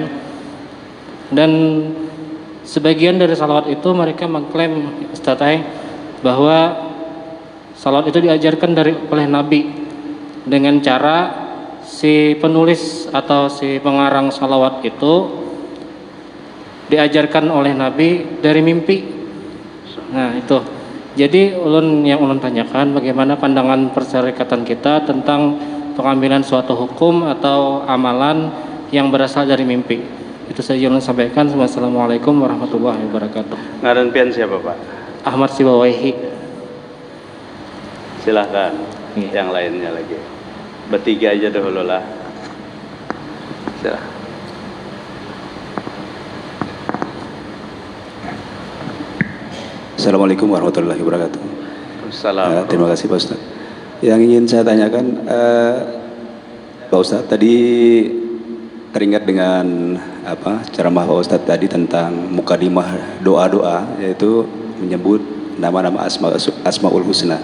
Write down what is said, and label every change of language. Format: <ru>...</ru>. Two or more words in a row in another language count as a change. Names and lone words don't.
<id>Dan sebagian dari salawat itu mereka mengklaim Ustadz bahwa salawat itu diajarkan oleh Nabi dengan cara si penulis atau si pengarang salawat itu diajarkan oleh Nabi dari mimpi. Nah itu. Jadi yang ulun tanyakan, bagaimana pandangan persyarikatan kita tentang pengambilan suatu hukum atau amalan yang berasal dari mimpi. Itu saja ulun sampaikan.</id> <ar>والسلام عليكم ورحمة الله وبركاته.</ar> <bjn>Ngaran pian siapa Pak? Ahmad Sibawaihi.</bjn> <id>Silahkan. Yang lainnya lagi. Bertiga aja dahulu lah. Silahkan.</id> <ar>السلام عليكم ورحمة الله وبركاته. السلام عليكم.</ar> <id>Terima kasih Pak Ustadz. Yang ingin saya tanyakan, Pak Ustadz tadi teringat dengan ceramah Pak Ustadz tadi tentang mukadimah doa-doa, yaitu menyebut nama-nama</id> <ar>الأسماء الحسنى.</ar>